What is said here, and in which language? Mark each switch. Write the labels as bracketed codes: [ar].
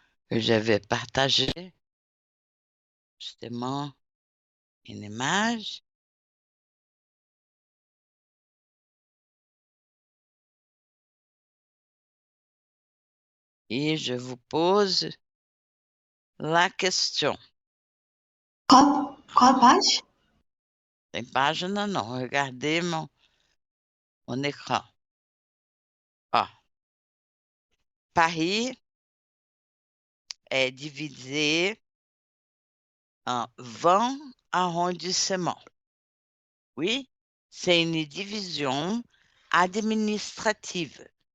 [fr] Je vais partager justement une image. Et je vous pose la question. Quelle page? [pt] Tem página não, [fr] regardez mon écran. Ó, Paris est divisé en 20 arrondissements. Oui, c'est une division administrative.